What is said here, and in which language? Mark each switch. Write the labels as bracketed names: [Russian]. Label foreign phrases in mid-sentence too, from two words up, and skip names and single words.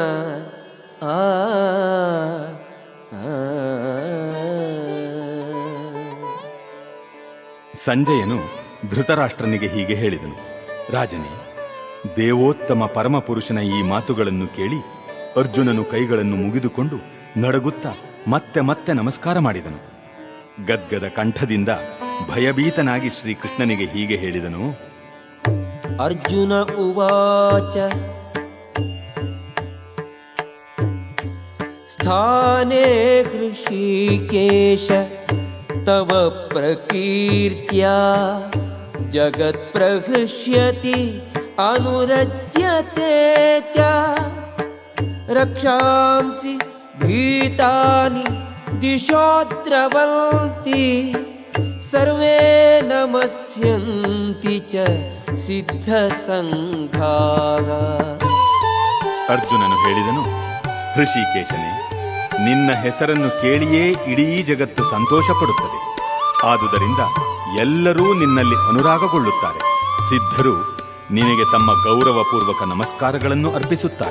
[Kannada] ಸಂಜಯನು ಧೃತರಾಷ್ಟ್ರನಿಗೆ ಹೀಗೆ ಹೇಳಿದನು. ರಾಜನೇ, ದೇವೋತ್ತಮ ಪರಮಪುರುಷನ ಈ ಮಾತುಗಳನ್ನು ಕೇಳಿ ಅರ್ಜುನನು ಕೈಗಳನ್ನು ಮುಗಿದುಕೊಂಡು ನಡುಗುತ್ತಾ ಮತ್ತೆ ಮತ್ತೆ ನಮಸ್ಕಾರ ಮಾಡಿದನು. ಗದ್ಗದ ಕಂಠದಿಂದ ಭಯಭೀತನಾಗಿ ಶ್ರೀಕೃಷ್ಣನಿಗೆ ಹೀಗೆ ಹೇಳಿದನು. [Sanskrit] ಅರ್ಜುನ ಉವಾಚ ಸ್ಥಾನೇ ಹೃಷಿಕೇಶ ತವ ಪ್ರಕೀರ್ತ್ಯಾ ಜಗತ್ ಪ್ರಹೃಷ್ಯತಿ ಅನುರಜ್ಯತೆ ಚ ರಕ್ಷಾಂಸಿ ಭೀತಾನಿ ದಿಶೋ ದ್ರವಂತಿ ಸರ್ವೇ ನಮಸ್ಯಂತಿ ಚ ಸಿದ್ಧ ಸಂಘಾಃ. [Kannada] ಅರ್ಜುನನು ಹೇಳಿದನು, ಹೃಷಿಕೇಶನೇ, ನಿನ್ನ ಹೆಸರನ್ನು ಕೇಳಿಯೇ ಇಡೀ ಜಗತ್ತು ಸಂತೋಷ ಪಡುತ್ತದೆ. ಆದುದರಿಂದ ಎಲ್ಲರೂ ನಿನ್ನಲ್ಲಿ ಅನುರಾಗಗೊಳ್ಳುತ್ತಾರೆ. ಸಿದ್ಧರು ನಿನಗೆ ತಮ್ಮ ಗೌರವಪೂರ್ವಕ ನಮಸ್ಕಾರಗಳನ್ನು ಅರ್ಪಿಸುತ್ತಾರೆ.